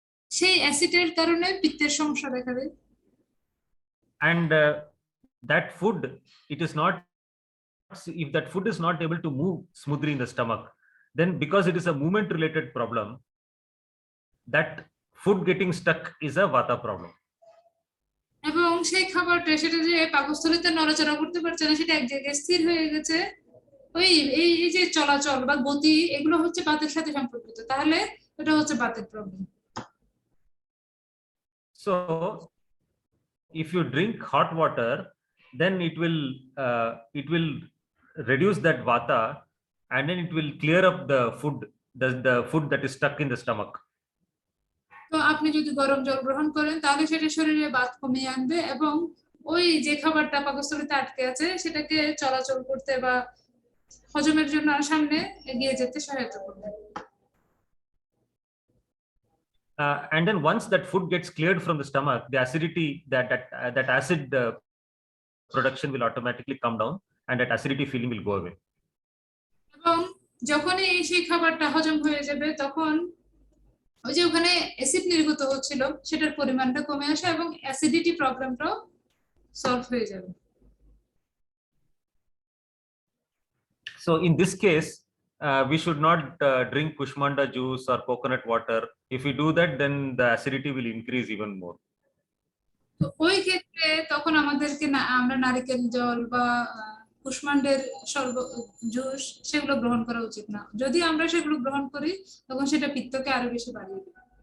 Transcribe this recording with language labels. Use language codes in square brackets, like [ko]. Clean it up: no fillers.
[bn] সেই অ্যাসিডের কারণে পিত্তের সমস্যা দেখা দেয়। [en] And that food, if that food is not able to move smoothly in the stomach, then because it is a movement related problem, that food getting stuck is a vata problem. [bn] এবং সেই খাবারটা সেটা যে পাকস্থলীতে নড়াচড়া করতে পারছে না, সেটা এক জায়গায় স্থির হয়ে গেছে, এই যে চলাচল বা গতি, এগুলো হচ্ছে বাতের সাথে সম্পর্কিত, তাহলে এটা হচ্ছে বাতের problem. [en] So if you drink hot water, then it will reduce that vata and then it will clear up the food that is stuck in the stomach. [bn] তো আপনি যদি গরম জল গ্রহণ করেন তাহলে সেটা শরীরে বাত কমিয়ে আনবে এবং ওই যে খাবারটা পাকস্থলীতে আটকে আছে সেটাকে চলাচল করতে বা হজমের জন্য সামনে এগিয়ে যেতে সহায়তা করবে। [en] And then once that food gets cleared from the stomach, the acidity, that acid production will automatically come down and that acidity feeling will go away. [bn] এবং যখনই সেই খাবারটা হজম হয়ে যাবে তখন ওই যে ওখানে অ্যাসিড নির্গত হচ্ছিল সেটার পরিমাণটা কমে আসে এবং অ্যাসিডিটি প্রবলেমটাও সলভ হয়ে যাবে। [en] So in this case, we should not drink Kushmanda juice or coconut water. If we do that, then the acidity will increase even more. [bn] তো ওই ক্ষেত্রে তখন আমাদেরকে আমরা নারকেল জল বা কুষ্মান্ডের জুস সেগুলো গ্রহণ করা উচিত না। যদি আমরা সেগুলো গ্রহণ করি তখন সেটা পিত্তকে আরো বেশি বাড়িয়ে দেবে।